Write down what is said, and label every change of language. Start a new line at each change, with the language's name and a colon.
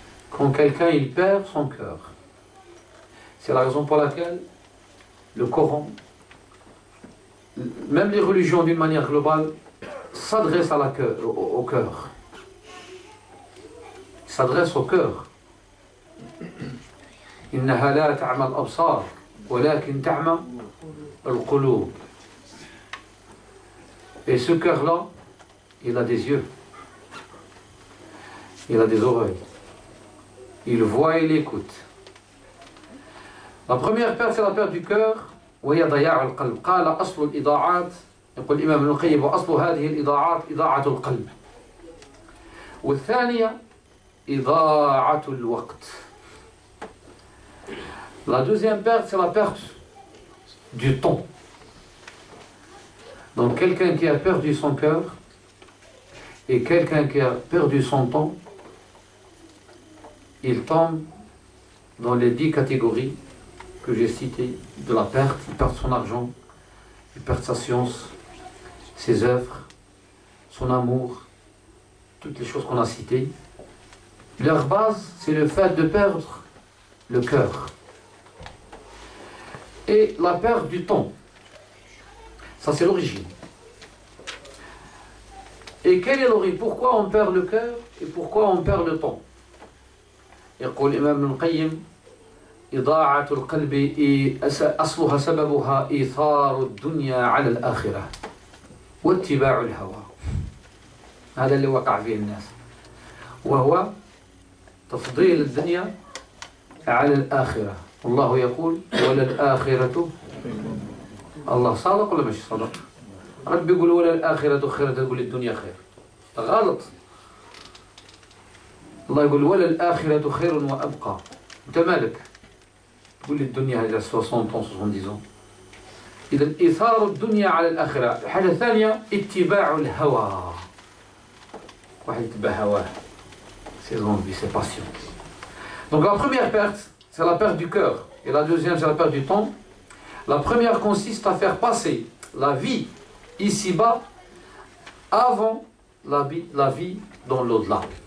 French: Quand quelqu'un il perd son cœur. C'est la raison pour laquelle le Coran, même les religions d'une manière globale, s'adressent au cœur. S'adressent au cœur.
Arabic: إنها لا تعمى الأبصار ولكن تعمى القلوب.
French: Et ce cœur-là, il a des yeux, il a des oreilles, il voit et il écoute. La première perte, c'est la perte du cœur.
Arabic: وهي ضياع القلب. قال أصل الإضاعات، يقول الإمام ابن القيم، وأصل هذه الإضاعات إضاعة القلب. والثانية إضاعة الوقت.
French: La deuxième perte, c'est la perte du temps. Donc quelqu'un qui a perdu son cœur et quelqu'un qui a perdu son temps, il tombe dans les 10 catégories que j'ai citées de la perte. Il perd son argent, il perd sa science, ses œuvres, son amour, toutes les choses qu'on a citées. Leur base, c'est le fait de perdre le cœur. Et la perte du temps. Ça, c'est l'origine. Et quelle est l'origine? Pourquoi on perd le cœur et pourquoi on perd le temps?
Arabic: يقول الإمام ابن القيم إضاعة القلب أصلها سببها إيثار الدنيا على الآخرة واتباع الهوى. هذا اللي وقع فيه الناس، وهو تفضيل الدنيا على الآخرة. والله يقول وللآخرة. الله صادق ولا مش صادق؟ ربي يقول وللآخرة خير، تقول الدنيا خير. غلط. الله يقول وللآخرة خير وأبقى. أنت مالك؟ تقول الدنيا هذا
French: 60 ans 70 ans.
Arabic: إذا إيثار الدنيا على الآخرة. الحاجة الثانية اتباع الهوى. واحد يتبع هواه.
French: Ses envies, ses passions. Donc la première perte, c'est la perte du cœur. Et la deuxième, c'est la perte du temps. La première consiste à faire passer la vie ici-bas avant la vie dans l'au-delà.